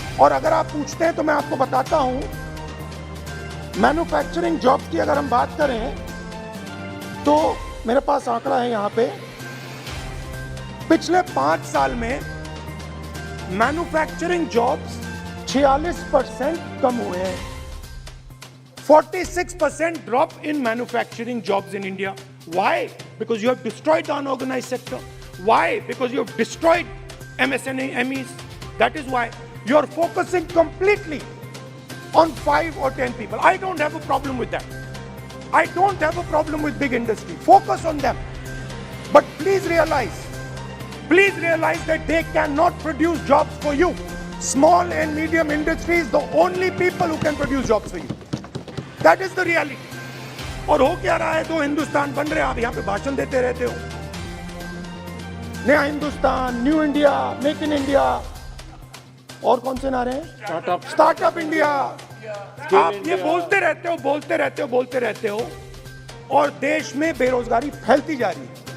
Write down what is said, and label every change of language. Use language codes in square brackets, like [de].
[hi] और अगर आप पूछते हैं तो मैं आपको बताता हूं, मैन्युफैक्चरिंग जॉब्स की अगर हम बात करें तो मेरे पास आंकड़ा है यहां पे। पिछले 5 साल में मैन्युफैक्चरिंग जॉब्स 46% कम हुए हैं। [en] 46% drop in manufacturing jobs in India. Why? Because you have destroyed the unorganized sector. Why? Because you have destroyed MSMEs. That is why you are focusing completely on 5 or 10 people. I don't have a problem with that. I don't have a problem with big industry. Focus on them. But please realize that they cannot produce jobs for you. Small and medium industry is the only people who can produce jobs for you. That is the reality. [hi] और हो क्या रहा है, दो हिंदुस्तान बन रहे हैं, आप यहाँ पे भाषण देते रहते हो, नया Hindustan, new India, make in India, और कौन से नारे हैं, स्टार्टअप इंडिया। आप ये बोलते रहते हो और देश में बेरोजगारी फैलती जा रही है।